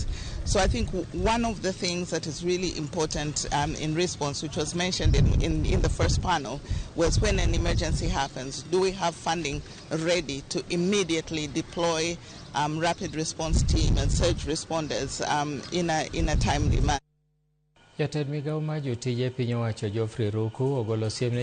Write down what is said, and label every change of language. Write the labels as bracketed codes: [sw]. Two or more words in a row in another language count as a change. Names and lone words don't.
[en] So I think one of the things that is really important in response, which was mentioned in the first panel, was when an emergency happens, do we have funding ready to immediately deploy rapid response team and surge responders in a timely manner? [luo] Jatend migao ma jotije piny owacho Geoffrey Ruku ogolo siem ne